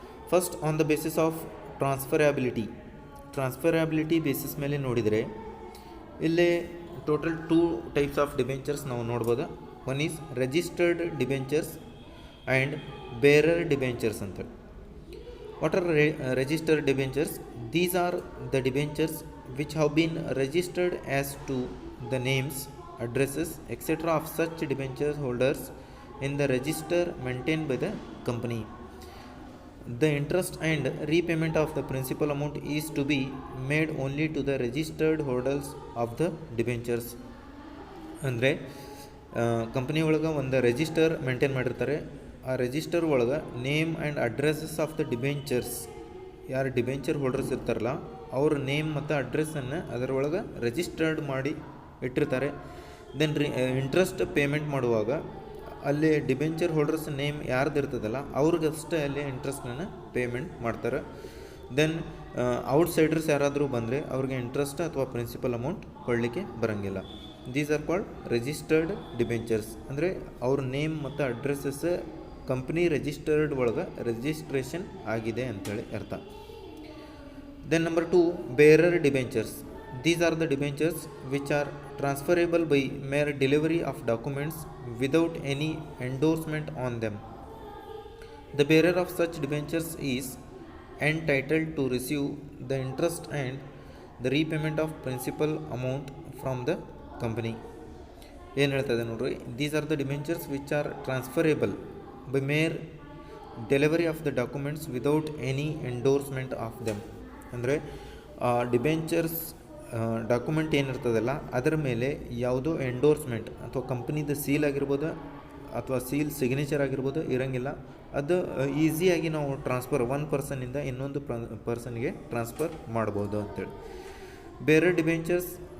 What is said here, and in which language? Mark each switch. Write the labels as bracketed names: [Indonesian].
[English] First, on the basis of transferability basis [Kannada] ಮೇಲೆ ನೋಡಿದರೆ ಇಲ್ಲಿ [English] Total 2 types of debentures ನಾವು ನೋಡ್ಬೋದು. One is registered debentures and bearer debentures ಅಂತೇಳಿ. What are registered debentures? These are the debentures which have been registered as to the names, addresses etc. of such debenture holders in the register maintained by the company. The interest and repayment of the principal amount is to be made only to the registered holders of the debentures. [Kannada] ಅಂದರೆ company ಒಳಗೆ ಒಂದು register maintain ಮಾಡಿರ್ತಾರೆ. ಆ register ಒಳಗೆ [English] name and addresses of the debentures, [Kannada] ಯಾರು debenture holders ಇರ್ತಾರಲ್ಲ ಅವ್ರ name ಮತ್ತು ಅಡ್ರೆಸ್ಸನ್ನು ಅದರೊಳಗೆ ರಿಜಿಸ್ಟರ್ಡ್ ಮಾಡಿ ಇಟ್ಟಿರ್ತಾರೆ. ದೆನ್ ಇಂಟ್ರೆಸ್ಟ್ ಪೇಮೆಂಟ್ ಮಾಡುವಾಗ ಅಲ್ಲಿ ಡಿಬೆಂಚರ್ ಹೋಲ್ಡರ್ಸ್ ನೇಮ್ ಯಾರ್ದು ಇರ್ತದಲ್ಲ ಅವ್ರಿಗಷ್ಟೇ ಅಲ್ಲಿ ಇಂಟ್ರೆಸ್ಟನ್ನು ಪೇಮೆಂಟ್ ಮಾಡ್ತಾರೆ. ದೆನ್ ಔಟ್ಸೈಡರ್ಸ್ ಯಾರಾದರೂ ಬಂದರೆ ಅವ್ರಿಗೆ ಇಂಟ್ರೆಸ್ಟ್ ಅಥವಾ ಪ್ರಿನ್ಸಿಪಲ್ ಅಮೌಂಟ್ ಕೊಡಲಿಕ್ಕೆ ಬರೋಂಗಿಲ್ಲ. [English] These are called registered debentures. [Kannada] ಅಂದರೆ ಅವ್ರ ನೇಮ್ ಮತ್ತು ಅಡ್ರೆಸ್ಸಸ್ ಕಂಪ್ನಿ ರಿಜಿಸ್ಟರ್ಡ್ ಒಳಗೆ ರಿಜಿಸ್ಟ್ರೇಷನ್ ಆಗಿದೆ ಅಂಥೇಳಿ ಅರ್ಥ. [English] Then number 2, bearer debentures. These are the debentures which are transferable by mere delivery of documents without any endorsement on them. The bearer of such debentures is entitled to receive the interest and the repayment of principal amount from the company. [Kannada] ಏನು ಹೇಳ್ತದೆ ನೋಡ್ರಿ, [English] these are the debentures which are transferable by mere delivery of the documents without any endorsement of them. [Kannada] ಅಂದರೆ debentures document ಏನಿರ್ತದಲ್ಲ ಅದರ ಮೇಲೆ ಯಾವುದೋ endorsement ಅಥವಾ ಕಂಪ್ನಿದು seal ಆಗಿರ್ಬೋದು ಅಥವಾ ಸೀಲ್ ಸಿಗ್ನೇಚರ್ ಆಗಿರ್ಬೋದು ಇರೋಂಗಿಲ್ಲ. ಅದು ಈಸಿಯಾಗಿ ನಾವು ಟ್ರಾನ್ಸ್ಫರ್ ಒನ್ ಪರ್ಸನ್ನಿಂದ ಇನ್ನೊಂದು ಪರ್ಸನ್ಗೆ ಟ್ರಾನ್ಸ್ಫರ್ ಮಾಡ್ಬೋದು ಅಂತೇಳಿ. Bearer debentures.